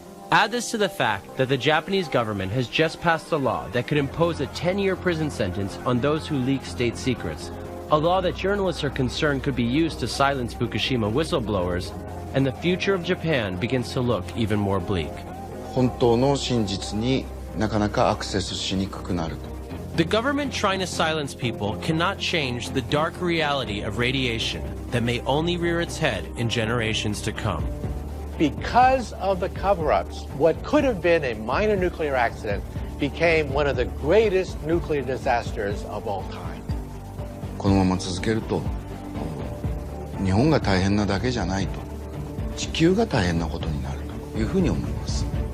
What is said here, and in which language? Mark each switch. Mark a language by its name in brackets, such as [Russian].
[English] Add this to the fact that the Japanese government has just passed a law that could impose a 10-year prison sentence on those who leak state secrets, a law that journalists are concerned could be used to silence Fukushima whistleblowers, and the future of Japan begins to look even more bleak. [Japanese] 本当の真実になかなかアクセスしにくくなると。 [English] The government trying to silence people cannot change the dark reality of radiation that may only rear its head in generations to come. Because of the cover-ups, what could have been a minor nuclear accident became one of the greatest nuclear disasters of all time. [Japanese] このまま続けると、日本が大変なだけじゃないと、地球が大変なことになるというふうに思います。